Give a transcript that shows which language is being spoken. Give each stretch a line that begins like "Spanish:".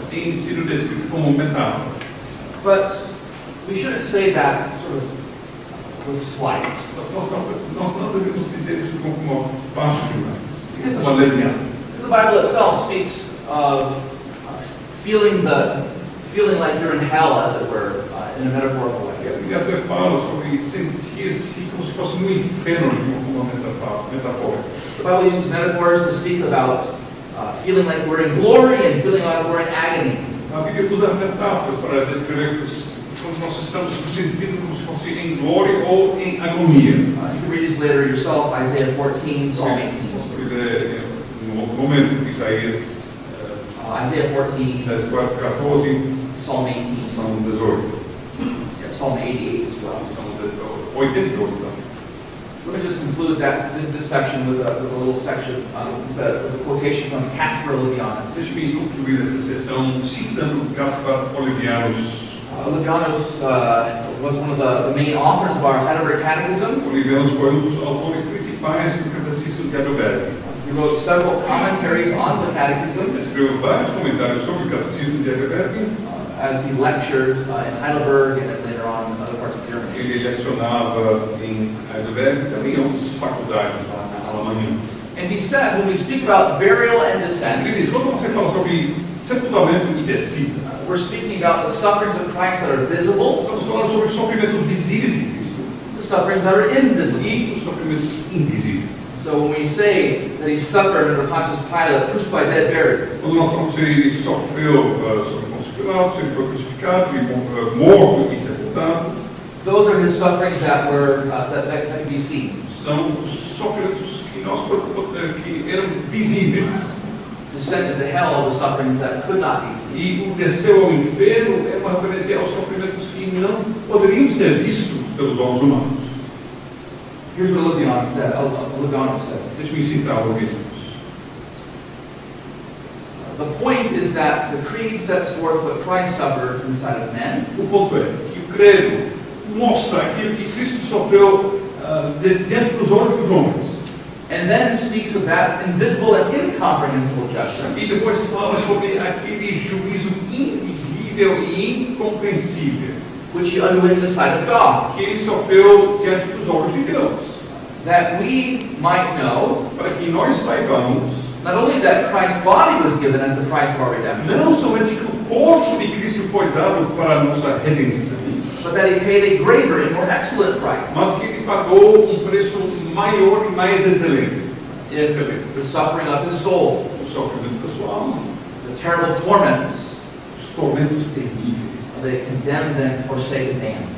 Portuguese: tem sido descrito como metáfora.
English: But we shouldn't say that sort of with slight.
Portuguese: Nós não devemos dizer isso como uma baixo demais, uma
English: Because
Portuguese: leviana.
English: the Bible itself speaks of feeling feeling like you're in hell, as it were, in a metaphorical way.
Portuguese: E a Bíblia até fala sobre sentir-se como se fosse no inferno de uma forma metafórica.
English: The Bible uses metaphors to speak about feeling like we're in glory and feeling like we're in agony.
Portuguese: A Bíblia usa metáforas para descrever quando nós estamos nos sentindo como se fosse em glória ou em agonia.
English: You can read these later yourself, Isaiah 14, Psalm 18.
Portuguese: Posso ler no outro momento, Isaías
English: Isaiah 14, 14, Psalm 18,
Portuguese: São 18.
English: yeah, Psalm 88 as well.
Portuguese: São 88.
English: Let me just conclude this section with a little section, with a quotation from Caspar Olevianus.
Portuguese: Deixe-me concluir essa sessão citando Caspar Olevianus.
English: Olevianus was one of the main authors of our Heidelberg Catechism.
Portuguese: Olevianus foi dos autores principais do Catecismo de Heidelberg.
English: He wrote several commentaries on the Catechism.
Portuguese: Escreveu vários comentários sobre o Catecismo de Heidelberg.
English: As he lectured in Heidelberg and then later on in other parts of Germany.
Portuguese: Ele lecionava em Heidelberg e também em outras faculdades lá na Alemanha.
English: And he said, when we speak about burial and
Portuguese: Ele
English: descent,
Portuguese: diz, quando você fala sobre sepultamento e descida,
English: we're speaking about the sufferings of Christ that are visible,
Portuguese: estamos falando sobre os sofrimentos visíveis de Cristo
English: the sufferings that are invisible.
Portuguese: e os sofrimentos invisíveis.
English: So when we say that he suffered under Pontius Pilate, crucified, dead, buried,
Portuguese: Quando nós falamos que ele sofreu sob Pôncio Pilatos, ele foi crucificado, e morto e sepultado,
English: those are his sufferings that were that can be seen.
Portuguese: são os sofrimentos que eram visíveis.
English: Descended to hell are the sufferings that could not be seen.
Portuguese: E o desceu ao inferno é uma referência aos sofrimentos que não poderiam ser vistos pelos olhos humanos.
English: Here's what Olevianus said.
Portuguese: Deixe-me citar o mesmo.
English: The point is that the creed sets forth what Christ suffered in the sight of men,
Portuguese: O ponto é que o credo mostra aquilo que Cristo sofreu diante dos olhos dos homens.
English: and then speaks of that invisible and incomprehensible judgment,
Portuguese: E depois fala sobre aquele juízo invisível e incompreensível
English: which he underwent in the sight of God,
Portuguese: que ele sofreu diante dos olhos de Deus.
English: that we might know
Portuguese: Para que nós saibamos,
English: not only that Christ's body was given as the price of our redemption,
Portuguese: não somente que o corpo de Cristo foi dado para a nossa redenção,
English: but that he paid a greater and more excellent price,
Portuguese: mas que ele pagou um preço maior e mais excelente.
English: the suffering of his soul,
Portuguese: O sofrimento da sua alma,
English: the terrible torments
Portuguese: os tormentos terríveis
English: of a condemned and forsaken man.